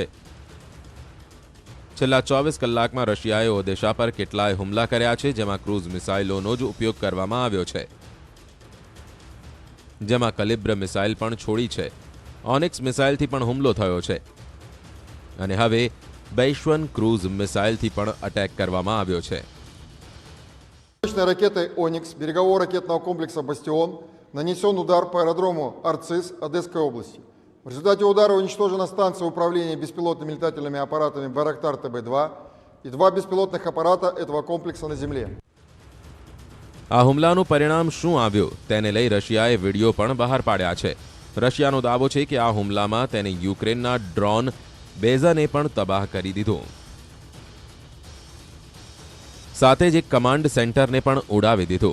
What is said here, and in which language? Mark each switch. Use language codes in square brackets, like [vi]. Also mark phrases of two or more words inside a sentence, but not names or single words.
[gu] છેલ્લા 24 કલાકમાં રશિયાએ ઓદેશા પર કેટલાય હુમલા કર્યા છે, જેમાં [en] cruise missilesનો [gu] જ ઉપયોગ કરવામાં આવ્યો છે, જેમાં કલિબ્ર મિસાઇલ પણ છોડી છે. ઓનિક્સ મિસાઇલથી પણ હુમલો થયો છે અને હવે બૈશ્વન [en] cruise missileથી [gu] પણ અટેક કરવામાં આવ્યો છે. [ru] Ракетой «Оникс» берегового ракетного комплекса «Бастион» нанесен удар по аэродрому Арцис Одесской области. В результате удара уничтожена станция управления беспилотными летательными аппаратами «Байрактар ТБ-2», и 2 беспилотных аппарата этого комплекса на земле. [gu] આ હુમલાનું પરિણામ શું આવ્યું તેને લઈ રશિયાએ વિડીયો પણ બહાર પાડ્યા છે. રશિયાનો દાવો છે કે આ હુમલામાં તેને યુક્રેનના [en] drone baseને [gu] પણ તબાહ કરી દીધું. સાથે જ એક [en] command centerને [gu] પણ ઉડાવી દીધું.